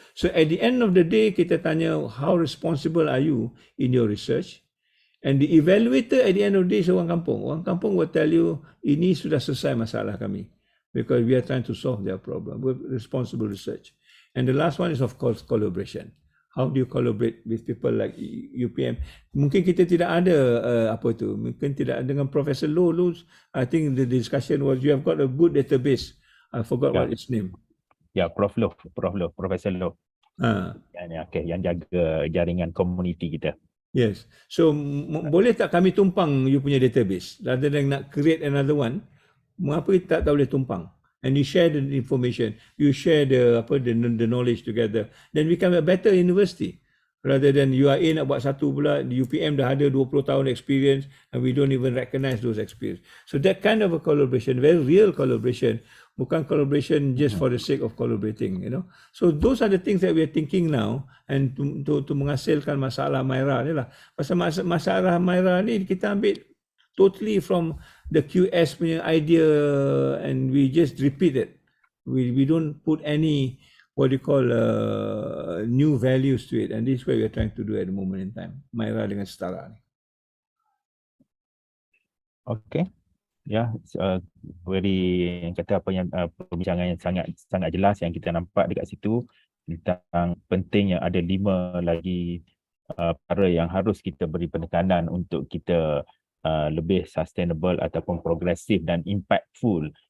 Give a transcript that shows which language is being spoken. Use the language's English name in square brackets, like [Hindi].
[English] So at the end of the day, [Malay] kita tanya [English] how responsible are you in your research, and the evaluator at the end of the day is [Malay] orang kampung. Orang kampung [English] will tell you [Malay] ini sudah selesai masalah kami [English] because we are trying to solve their problem with responsible research. And the last one is of course collaboration. How do you collaborate with people like UPM? [Malay] Mungkin kita tidak ada mungkin tidak dengan Professor Low. [English] I think the discussion was you have got a good database. I forgot what its name. [Malay] Ya, Professor Low. Yang jaga jaringan komuniti kita. [English] Yes. So [Malay] boleh tak kami tumpang [English] you punya database rather than [Malay] nak [English] create another one? [Malay] Mengapa kita tak boleh tumpang? [English] And you share the information, you share the knowledge together, then become a better university. Rather than you are [Malay] nak buat satu pula, [English] the UPM [Malay] dah ada [English] 20 tahun experience and we don't even recognize those experience. So that kind of a collaboration, very real collaboration, [Malay] bukan [English] collaboration just for the sake of collaborating, you know. So those are the things that we are thinking now, and to [Malay] menghasilkan masalah Myra ni lah. Pasal masalah Myra ni kita ambil [English] totally from the QS [Malay] punya [English] idea and we just repeat it. We don't put any what you call new values to it, and this is what we are trying to do at the moment in time. [Malay] Myra dengan setara ni. Okay. Ya, very yang kata apa yang perbincangan yang sangat jelas yang kita nampak dekat situ tentang pentingnya ada 5 lagi perkara yang harus kita beri penekanan untuk kita lebih sustainable ataupun progresif dan impactful.